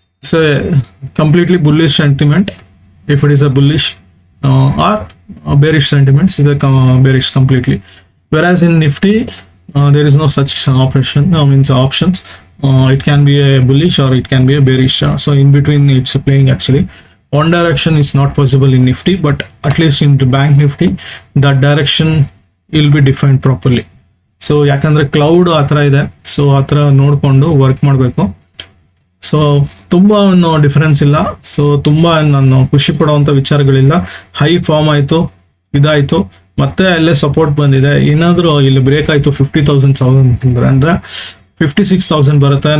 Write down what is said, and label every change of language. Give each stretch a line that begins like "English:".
English: So completely bullish sentiment if it is a bullish or bearish sentiments ಇದೆ bearish completely. Whereas in Nifty there is no such operation means options. It can be a bullish or it can be a bearish. So in between it's playing actually. One direction is not possible in Nifty, but at least in Bank Nifty, that direction will be defined properly.
Kannada: So ಯಾಕಂದರೆ cloud ಆ ಥರ ಇದೆ, so ಆ ಥರ ನೋಡಿಕೊಂಡು work ಮಾಡಬೇಕು. So ತುಂಬ difference ಇಲ್ಲ. ಸೊ ತುಂಬ ನಾನು ಖುಷಿ ಪಡುವಂಥ ವಿಚಾರಗಳಿಲ್ಲ. ಹೈ ಫಾರ್ಮ್ ಆಯಿತು, ಇದಾಯಿತು, ಮತ್ತೆ ಅಲ್ಲೇ ಸಪೋರ್ಟ್ ಬಂದಿದೆ. ಏನಾದರೂ ಇಲ್ಲಿ ಬ್ರೇಕ್ ಆಯಿತು 50,000 ಅಂದರೆ 56,000 ಬರುತ್ತೆ.